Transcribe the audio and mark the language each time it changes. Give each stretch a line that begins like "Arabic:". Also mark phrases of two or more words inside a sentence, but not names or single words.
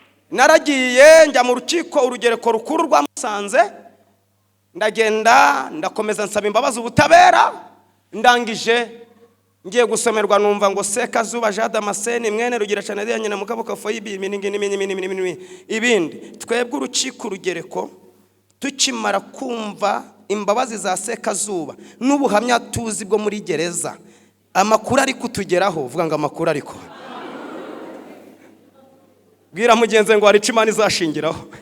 Kinyarwanda: Naragiye njya mu rukiko, urugereko rukuru rwa Musanze. Ndagenda, ndakomeza nsaba imbabazi ubutabera, ndangije, ngiye gusomerwa numva ngo Sekazuba Jean Damascene, mwene Rugira Chanel, nyina Mukabuka Foyibi, mini, ngini, mini, mini, mini, mini, ibindi. Twebwe urukiko rugereko, tukimara kumva imbabazi za Sekazuba, n'ubuhamya tuzi bwo muri gereza, Amakuru ari kutugeraho, vuga ngo amakuru ariko. Bwira mugenzi ngo hari icyo Imana izashingiraho.